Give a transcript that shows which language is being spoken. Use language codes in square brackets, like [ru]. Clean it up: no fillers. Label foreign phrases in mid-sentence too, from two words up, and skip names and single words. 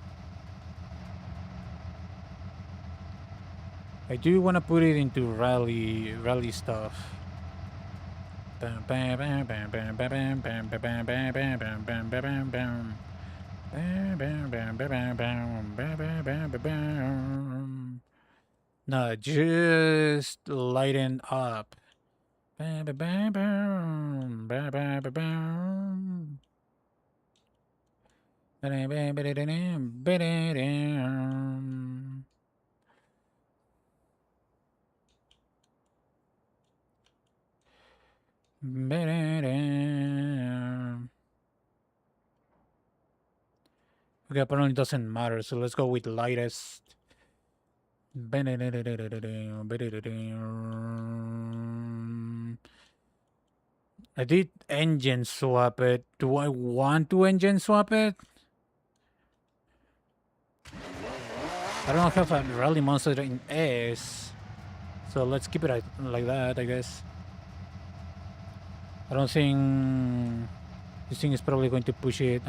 [en] I do want to put it into rally stuff. Bam, bam, bam, bam, bam, bam, bam, bam, bam, bam, bam, bam, bam, bam, bam. Bam, bam, bam, bam, bam, bam, bam, bam, bam, bam. No, just lighten up. Bam, bam, bam, bam, bam, bam, bam, bam. Ba-dam, bam, ba-da-da-dam, ba-da-dam. Ba-da-dam. Okay, apparently it doesn't matter, so let's go with lightest. Ba-da-da-da-da-da-da, ba-da-da-dam. I did engine swap it. Do I want to engine swap it? I don't have a rally monster in S, so let's keep it like that, I guess. I don't think this thing is probably going to push it.